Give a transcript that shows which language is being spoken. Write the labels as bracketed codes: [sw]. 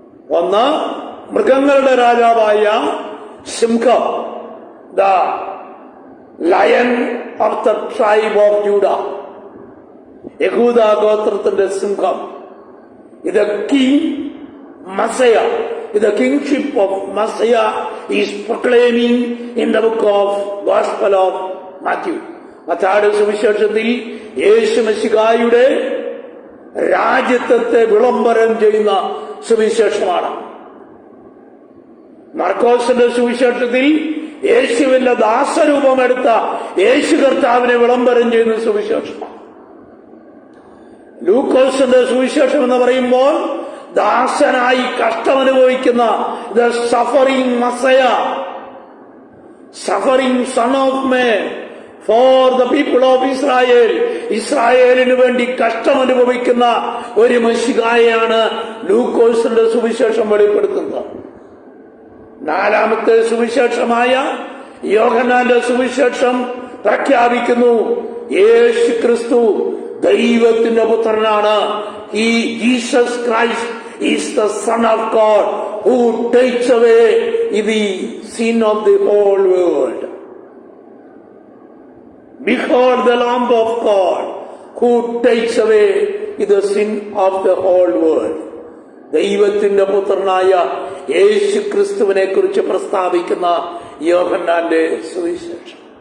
[ml] ഒന്ന്, മൃഗങ്ങളുടെ രാജാവായ സിംഹം, [en] the lion of the tribe of Judah, [ml] യഹൂദ ഗോത്രത്തിന്റെ സിംഹം. ഇത് king മസയ. [en] The kingship of Messiah is proclaiming in the book of Gospel of Matthew. [ml] മത്തായിയുടെ സുവിശേഷത്തിൽ യേശു മിശിഹായുടെ രാജ്യത്വത്തെ വിളംബരം ചെയ്യുന്ന സുവിശേഷമാണ്. മർക്കോസിന്റെ സുവിശേഷത്തിൽ യേശുവിന്റെ ദാസരൂപമെടുത്ത യേശു കർത്താവിനെ വിളംബരം ചെയ്യുന്ന സുവിശേഷമാണ്. ലൂക്കോസിന്റെ സുവിശേഷം എന്ന് പറയുമ്പോൾ ദാസനായി കഷ്ടമനുഭവിക്കുന്ന [en] The suffering Messiah, suffering son of man for the people of Israel. [ml] ഇസ്രായേലിനു വേണ്ടി കഷ്ടമനുഭവിക്കുന്ന ഒരു മശിഹായെയാണ് ലൂക്കോസിന്റെ സുവിശേഷം വെളിപ്പെടുത്തുന്നത്. നാലാമത്തെ സുവിശേഷമായ യോഹന്നാന്റെ സുവിശേഷം പ്രഖ്യാപിക്കുന്നു, യേശു ക്രിസ്തു ദൈവത്തിന്റെ പുത്രനാണ്. [en] ഈ Jesus Christ is the Son of God who takes away the sin of the whole world. Behold the Lamb of God who takes away the sin of the whole world. [ml] ദൈവത്തിന്റെ പുത്രനായ യേശു ക്രിസ്തുവിനെ കുറിച്ച് പ്രസ്താവിക്കുന്ന യോഹന്നാന്റെ സുവിശേഷം.